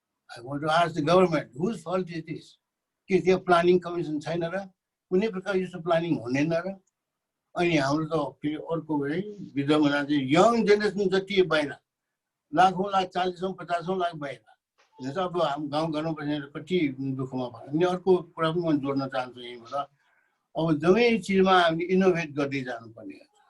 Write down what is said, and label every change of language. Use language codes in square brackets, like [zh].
[en] I want to ask the government, whose fault is this? [ne] के त्यो planning commission छैन र? कुनै प्रकार यस्तो प्लानिङ हुँदैन र? अनि हाम्रो त फेरि अर्को है विद्यमान चाहिँ यङ जेनेरेसन जति बाहिर लाखौँ लाख 40,000-50,000 लाख बाहिर अब हाम्रो गाउँघरमा बसेर कति दुःखमा भयो। अनि अर्को कुरा पनि म जोड्न चाहन्छु यहीँबाट, अब जम्मै चिजमा हामीले इनोभेट गर्दै जानुपर्ने हुन्छ।